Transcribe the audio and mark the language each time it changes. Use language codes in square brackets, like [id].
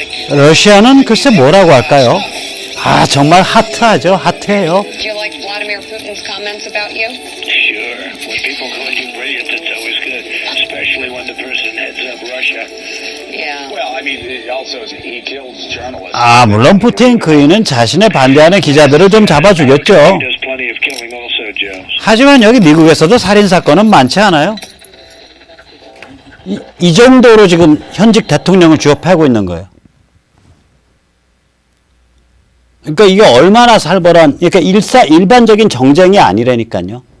[ko] 러시아는 글쎄 뭐라고 할까요? 정말 핫하죠. 핫해요. [en] Do you like Vladimir Putin's comments about you? Sure. When people call you brilliant, it's always good, especially when the person heads up Russia. Yeah. Well, I mean, also he kills journalists. [ko] 물론 푸틴 그이는 자신의 반대하는 기자들을 좀 잡아주겠죠. [en] He does plenty of killing also, Joe. [ko] 하지만 여기 미국에서도 살인사건은 많지 않아요. 이 정도로 지금 현직 대통령을 쥐어패고 있는 거예요. 그러니까 이게 얼마나 살벌한, 그러니까 일반적인 정쟁이 아니라니까요.